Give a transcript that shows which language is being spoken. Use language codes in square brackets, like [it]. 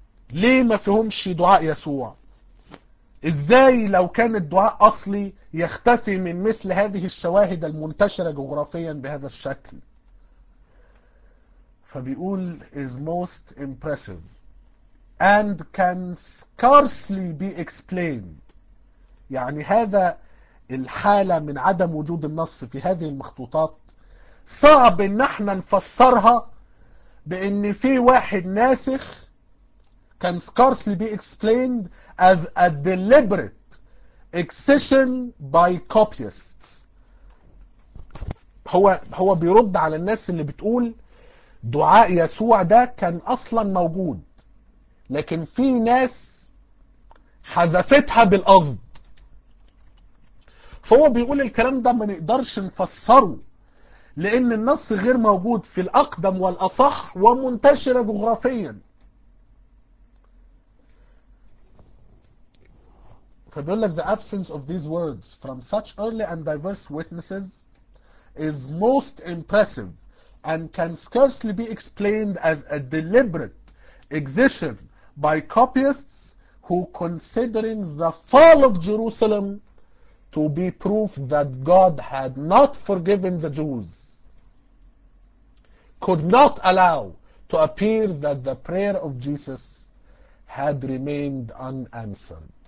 [ar] ليه ما فيهمش دعاء يسوع؟ ازاي لو كان الدعاء اصلي يختفي من مثل هذه الشواهد المنتشرة جغرافيا بهذا الشكل؟ فبيقول [en] is most impressive and can scarcely be explained، [ar] يعني هذا الحالة من عدم وجود النص في هذه المخطوطات صعب ان احنا نفسرها بان في واحد ناسخ. [en] can scarcely be explained as a deliberate excision by copyists. [ar] هو بيرد على الناس اللي بتقول دعاء يسوع ده كان اصلا موجود لكن في ناس حذفتها بالقصد. فهو بيقول الكلام ده ما نقدرش نفسره لأن النص غير موجود في الأقدم والأصح ومنتشر جغرافيا. فبيقول لك [en] the absence of these words from such early and diverse witnesses is most impressive and can scarcely be explained as a deliberate excision by copyists who considering the fall of Jerusalem to be proof that God had not forgiven the Jews, could not allow to appear that the prayer of Jesus had remained unanswered.